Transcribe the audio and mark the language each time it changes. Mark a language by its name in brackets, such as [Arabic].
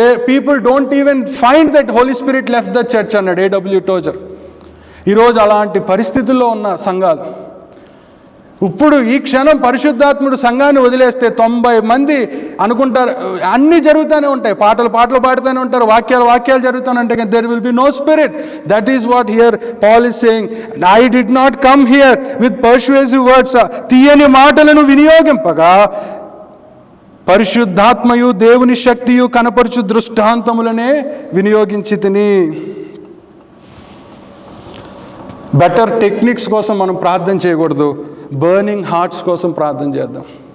[English] People don't even find that Holy Spirit left the church [Telugu] అన్నాడు [English] A.W. Tozer. [Telugu] ఈరోజు అలాంటి పరిస్థితుల్లో ఉన్న సంఘాలు. ఇప్పుడు ఈ క్షణం పరిశుద్ధాత్ముడు సంఘాన్ని వదిలేస్తే 90 మంది అనుకుంటారు అన్నీ జరుగుతూనే ఉంటాయి, పాటలు పాడుతూనే ఉంటారు, వాక్యాలు జరుగుతూనే ఉంటాయి, కానీ [English] there will be no spirit. That is what here Paul is saying. I did not come here with persuasive words. [Telugu] తీయని మాటలను వినియోగింపగా పరిశుద్ధాత్మయు దేవుని శక్తియు కనపరచు దృష్టాంతములనే వినియోగించి తిని. బెటర్ టెక్నిక్స్ కోసం మనం ప్రార్థన చేయకూడదు, బర్నింగ్ హార్ట్స్ కోసం ప్రార్థన చేద్దాం.